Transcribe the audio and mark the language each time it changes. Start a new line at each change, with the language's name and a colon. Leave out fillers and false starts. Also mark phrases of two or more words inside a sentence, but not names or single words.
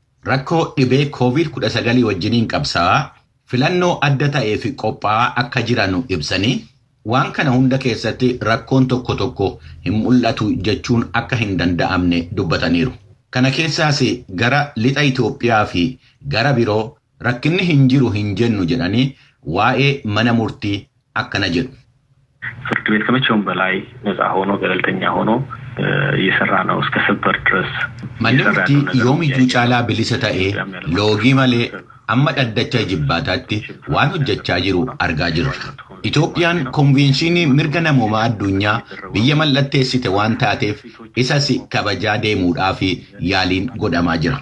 Oromo: rakkoo dhibee COVID-19 wajjiniin qabsaa'aa filannoo adda ta'ee fi qophaa'aa akka jiran ibsanii waan kana hunda keessatti rakkoon tokko tokko hin mul'atu jechuun akka hin danda'amne dubbataniiru. Kana keessaas gara lixa Itoophiyaa fi gara biroo rakkinni hin jiru hin jennu jedhanii waa'ee mana murtii akkana jedhu.
Amharic: ፍርድ ቤት ከመቼውም በላይ ነፃ ሆኖ ገለልተኛ ሆኖ እየሰራ ነው እስከ ሰበር ድረስ
Oromo: manni murtii yoomiyyuu caalaa bilisa ta'ee loogii malee amma dhaddacha jibbaataatti waan hojjechaa jiru argaa jirra. Itoophiyaan konvenshinii mirga namoomaa addunyaa biyya mallatteessite waan taateef isas kabajaa deemuudhaaf yaaliin godhamaa jira.